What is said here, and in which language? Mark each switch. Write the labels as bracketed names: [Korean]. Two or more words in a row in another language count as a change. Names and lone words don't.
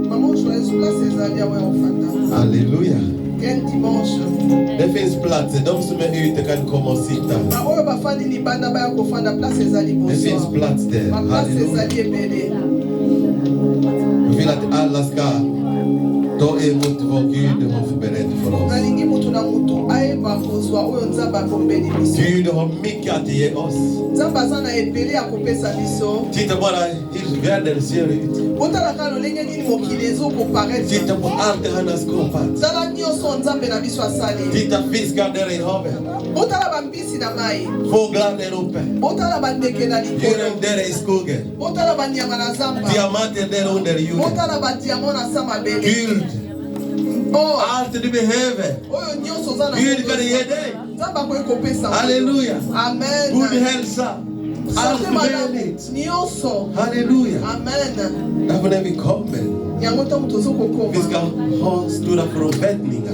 [Swedish] Halleluja. Det finns platser. De som är ute kan komma och sitta. Det finns plats där. Halleluja. Jag vill att alla ska To emut vokid hof beret for us. [Lingala] Nalingi mutu na mutu aeba kozwa oyo nzambe abombeli biso. [Swedish] Gud har mycket att ge oss. [Lingala] Nzambe aza na ebele ya kopesa biso. [Swedish] Titta bara hur världen ser ut. [Lingala] Botala kaka lolenge nini mokili ezokoparaitre. [Swedish] Titta på allt han har skapat. [Lingala] Tala nyonso nzambe na biso asali. [Swedish] Titta fiskar där i havet. [Lingala] Botala bambisi na mai. [Swedish] Fåglar där uppe. [Lingala] Botala bandeke na likolo. [Swedish] Djuren där i skogen. [Lingala] Botala banyama na zamba. [Swedish] Diamanter där under jorden. [Lingala] Botala badiamant na sama bele. [Swedish] Guld. Allt du behöver. Gud kan ge dig. Halleluja. Amen. God hälsa. Allt möjligt. Halleluja. Amen. Därför när vi kommer, vi ska ha stora förväntningar.